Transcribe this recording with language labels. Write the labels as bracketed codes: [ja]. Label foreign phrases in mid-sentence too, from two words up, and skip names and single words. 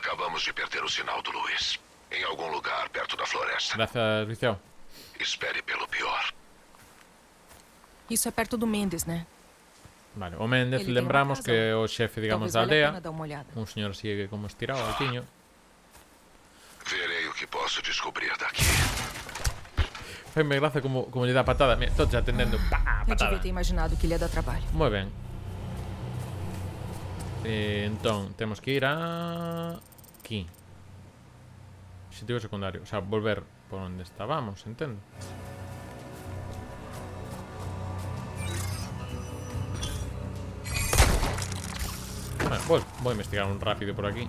[pt] Acabamos de perder o sinal do Luiz. Em algum lugar perto da floresta. [gl] Gracias, Viciao. [pt] Espere pelo pior. Isso é perto do Mendes, né? [gl] Vale, o Méndez, [pt] Ele tem [gl] lembramos [pt] uma [gl] que [pt] casa. [gl] é o xefe, digamos, [pt] Talvez [gl] da [pt] valha a [gl] aldea. [pt] pena dar uma olhada. [gl] Un señor así que como estirado, altiño. [pt] Verei o que posso descobrir daqui. [gl] Faime gracia como lle dá patada. Mira, todos atendendo. Pá, [pt] Eu [gl] patada. [pt] devia ter imaginado que ele ia dar trabalho. [gl] Moi ben. Entón, temos que ir a... aquí. Objetivo secundario. O sea, volver por onde estábamos, entendo. Bueno, vou investigar un rápido por aquí.